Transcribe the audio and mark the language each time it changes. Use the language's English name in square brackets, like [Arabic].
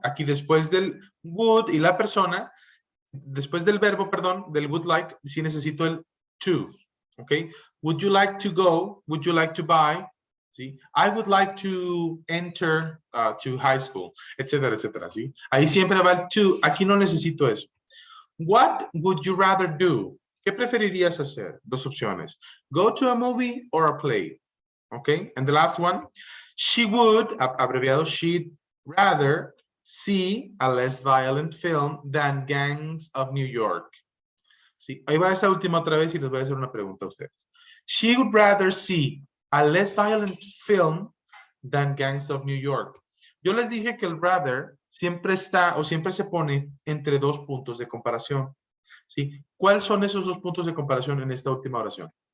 [Spanish] Aquí después del would y la persona, después del verbo, perdón, del would like, sí necesito el to, ¿ok? [English] Would you like to go? Would you like to buy? ¿Sí? I would like to enter to high school, [Spanish] etcétera, etcétera, [English] ¿sí? [Spanish] Ahí siempre va el to, aquí no necesito eso. [English] What would you rather do? [Spanish] ¿Qué preferirías hacer? Dos opciones. [English] Go to a movie or a play. Okay, and the last one. She would, abreviado, she'd rather see a less violent film than Gangs of New York. [Spanish] Sí, ahí va esta última otra vez y les voy a hacer una pregunta a ustedes. [English] She would rather see a less violent film than Gangs of New York. [Spanish] Yo les dije que el rather siempre está o siempre se pone entre dos puntos de comparación. ¿Sí? ¿Cuáles son esos dos puntos de comparación en esta última oración?